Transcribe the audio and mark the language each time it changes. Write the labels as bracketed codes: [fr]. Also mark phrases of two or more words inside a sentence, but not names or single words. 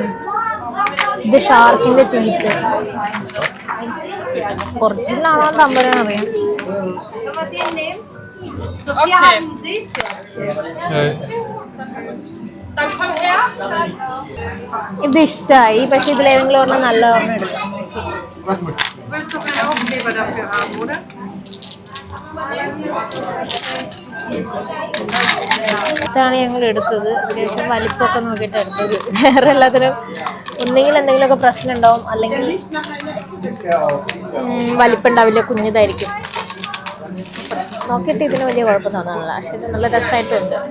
[ml] ഇത് ഷാർക്കിന്റെ ടീത്ത്. ഒറിജിനലാണോ തമ്പരാൻ അറിയാം. [en] Hey. [ml] ഇത് ഇഷ്ടമായി, പക്ഷെ ഇതിലേതെങ്കിലും ഒരെണ്ണം നല്ല ഒരെണ്ണം എടുക്കാം. [de] Willst du keinen Aufkleber dafür haben, oder? [ml] ഇതാണ് ഞങ്ങൾ എടുത്തത്. അത്യാവശ്യം വലിപ്പമൊക്കെ നോക്കിയിട്ട് എടുത്തത്. വേറെ എല്ലാത്തിനും ഒന്നെങ്കിൽ എന്തെങ്കിലുമൊക്കെ പ്രശ്നം ഉണ്ടാവും, അല്ലെങ്കിൽ വലിപ്പം ഉണ്ടാവില്ല, കുഞ്ഞിതായിരിക്കും. നോക്കിയിട്ട് ഇതിന് വലിയ കുഴപ്പം തോന്നാറില്ല, പക്ഷെ ഇത് നല്ല രസമായിട്ടുണ്ട്.